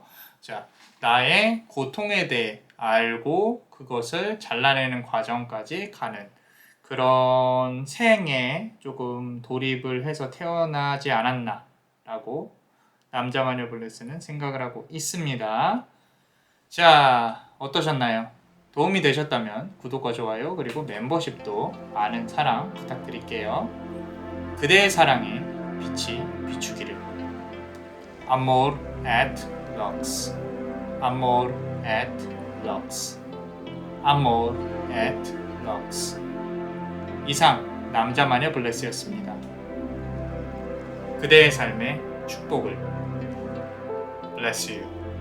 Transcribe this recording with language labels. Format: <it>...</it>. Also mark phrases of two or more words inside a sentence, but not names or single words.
<ko>자, 나의 고통에 대해 알고 그것을 잘라내는 과정까지 가는 그런 생에 조금 돌입을 해서 태어나지 않았나 라고 남자마녀 블레스는 생각을 하고 있습니다. 자, 어떠셨나요? 도움이 되셨다면 구독과 좋아요 그리고 멤버십도 많은 사랑 부탁드릴게요. 그대의 사랑에 빛이 비추기를.</ko> <la>Amor at Lux. Amor at Lux. Amor at Lux.</la> <ko>이상 남자마녀 블레스였습니다. 그대의 삶에 축복을.</ko> <en>Bless you.</en>